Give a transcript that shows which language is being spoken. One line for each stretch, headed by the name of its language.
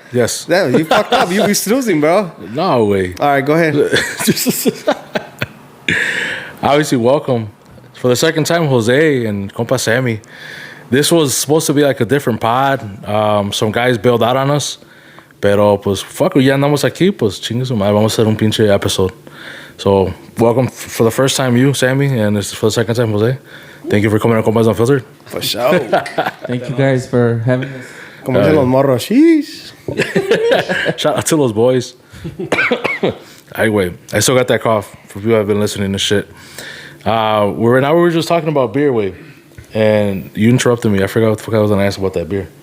English: yes. Yeah, you fucked up. You be snoozing, bro. No way. All right, go ahead. Obviously, welcome for the second time, Jose and Compas Sammy. This was supposed to be like a different pod. Some guys bailed out on us.
Spanish: Pero pues
English: fuck,
Spanish: ya andamos aquí, pues chingue su madre, vamos a hacer un pinche
English: episode. So, welcome for the first time you, Sammy, and this is for the second time, Jose. Thank you for coming on Compas Unfiltered. For sure. Thank you guys for having us.
Spanish: Como dicen los morros.
English: Sheesh. Shout out to those boys. Anyway, I still got that cough for people who have been listening to shit. We were just talking about beer, way, and you interrupted me. I forgot what the fuck I was gonna ask about that beer.